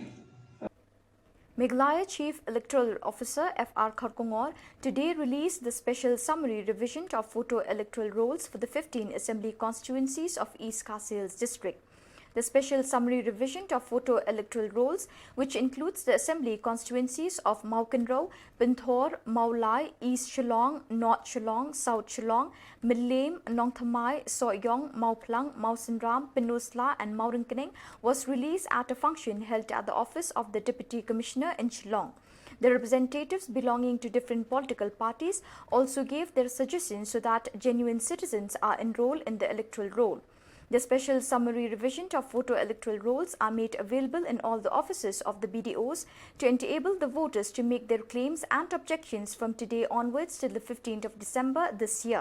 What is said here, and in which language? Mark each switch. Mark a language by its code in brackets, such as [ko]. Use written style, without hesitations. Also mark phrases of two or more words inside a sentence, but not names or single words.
[en] Meghalaya Chief Electoral Officer F.R. Kharkongor today released the special summary revision of photo electoral rolls for the 15 assembly constituencies of East Kasils district. The special summary revision of photo electoral rolls, which includes the assembly constituencies of Maukenrao, Pinthor, Maulai, East Shillong, North Shillong, South Shillong, Midlame, Nongthamai, Soyong, Mauplang, Mausinram, Pinusla and Maurinkening, was released at a function held at the office of the Deputy Commissioner in Shillong. The representatives belonging to different political parties also gave their suggestions so that genuine citizens are enrolled in the electoral roll. The special summary revision of photo electoral rolls are made available in all the offices of the BDOs to enable the voters to make their claims and objections from today onwards till the 15th of December this year.